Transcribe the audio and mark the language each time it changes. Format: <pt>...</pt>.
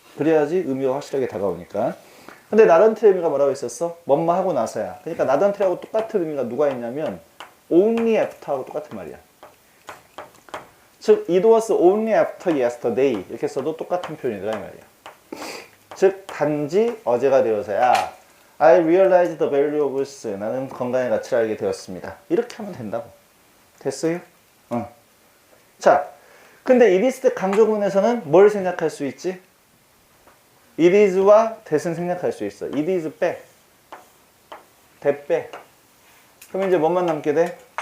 <ko>그래야지 의미가 확실하게 다가오니까. 근데 나던트의 의미가 뭐라고 있었어? 뭐뭐 하고 나서야. 그러니까 나던트하고 똑같은 의미가 누가 있냐면 only after하고 똑같은 말이야. 즉</ko> <en>it was only after yesterday</en> <ko>이렇게 써도 똑같은 표현이다 이 말이야. 즉 단지 어제가 되어서야</ko> <en>I realized the value of health.</en> <ko>나는 건강의 가치를 알게 되었습니다. 이렇게 하면 된다고. 됐어요? 응. 자, 근데 it is 때 강조문에서는 뭘 생략할 수 있지? it is와 that은 생략할 수 있어. it is 빼. that 빼. 그럼 이제 뭐만 남게 돼?</ko>